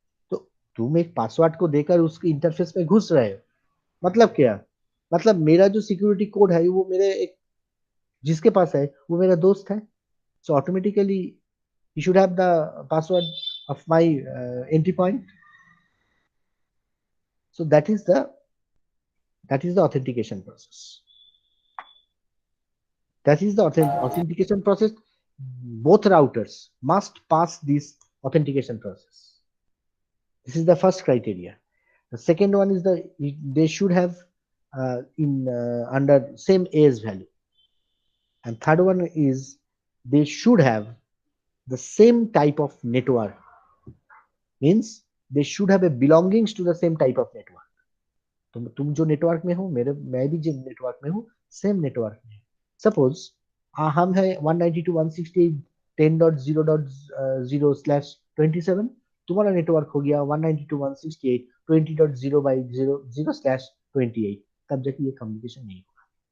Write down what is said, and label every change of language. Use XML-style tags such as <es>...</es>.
<hi>तो तुम एक पासवर्ड को देकर उसके इंटरफेस में घुस रहे हो, मतलब क्या? मतलब मेरा जो सिक्योरिटी कोड है वो मेरे एक जिसके पास है वो मेरा दोस्त है,</hi> <en>so automatically you should have the password of my entry point. So that is the authentication process. That is the authentication process. Both routers must pass this authentication process. This is the first criteria. The second one is they should have under same age value, and third one is they should have the same type of network, means they should have a belongings to the same type of network.</en> <hi>तुम जो network में हो, मैं भी जो network में हूँ, same network में। सपोज हम है 192.168.10.0.0/27, तुम्हारा नेटवर्क हो गया 192.168.20.0/0/28, तब जाके ये कम्युनिकेशन नहीं होगा।</hi>